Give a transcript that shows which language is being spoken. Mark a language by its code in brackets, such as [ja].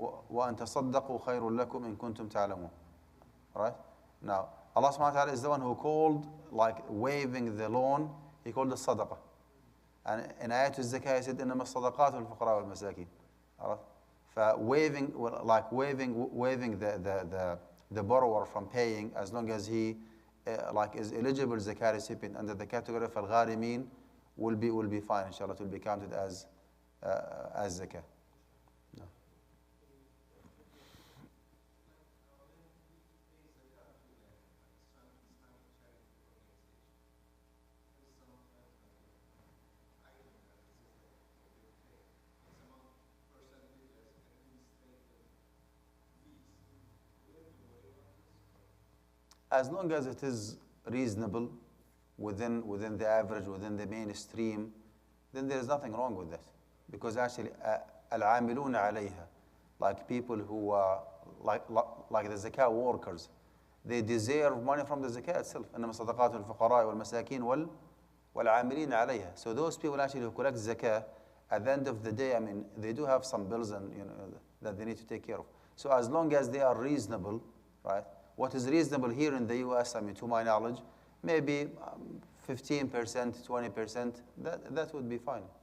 [ar] وأن تصدقوا خير لكم إن كنتم تعلمون. [en] Right? Now, Allah subhanahu wa ta'ala is the one who called, like waiving the loan, he called it sadaqah. And in [ar] آية الزكاة [en] he said [ar] إنما الصدقات للفقراء والمساكين. عرفت؟ ف [en] waiving, like waiving the borrower from paying as long as he like is eligible zakat recipient under the category of al-gharimin will be fine, inshallah. It will be counted as zakah. No. As long as it is reasonable, within the average, within the mainstream, then there is nothing wrong with that. Because actually, [ar] al-amiluna alayha, [en] like people who are like the zakah workers, they deserve money from the zakah itself. [ar] إنما صدقات الفقراء والمساكين والعاملين عليها. [en] So those people actually who collect zakah, at the end of the day, I mean, they do have some bills and that they need to take care of. So as long as they are reasonable, right? What is reasonable here in the US, I mean, to my knowledge, maybe 15%, 20%, that would be fine.